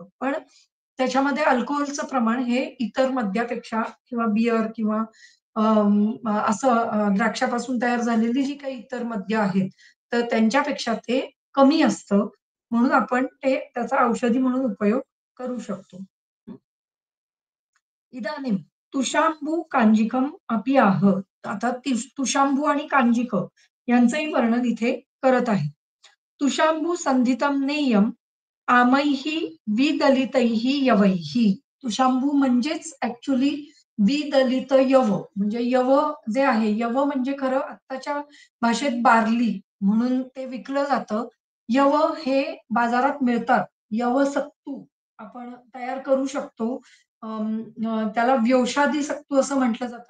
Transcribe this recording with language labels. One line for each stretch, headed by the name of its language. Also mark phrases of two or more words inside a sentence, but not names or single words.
Marathi: पण त्याच्यामध्ये अल्कोहोलचं प्रमाण हे इतर मद्यापेक्षा किंवा बिअर किंवा असं द्राक्षापासून तयार झालेली जी काही इतर मद्य आहेत, तर त्यांच्यापेक्षा ते कमी असतं. म्हणून आपण त्याचा औषधी म्हणून उपयोग करू शकतो.
Sanskrit: इदानीं तुशांबू कांजिकम अपि आह.
Marathi: आता तुशांबू आणि कांजिक यांचंही वर्णन इथे करत आहे.
Sanskrit: तुशांबू संधितम नेयम आमैः विदलितैः यवैः.
Marathi: तुशांबू म्हणजेच ऍक्च्युली विदलित यव म्हणजे यव जे आहे, यव म्हणजे खरं आत्ताच्या भाषेत बार्ली म्हणून ते विकलं जातं. यव हे बाजारात मिळतात. यव सत्तू आपण तयार करू शकतो. त्याला व्यवसादी सत्तू असं म्हटलं जातं.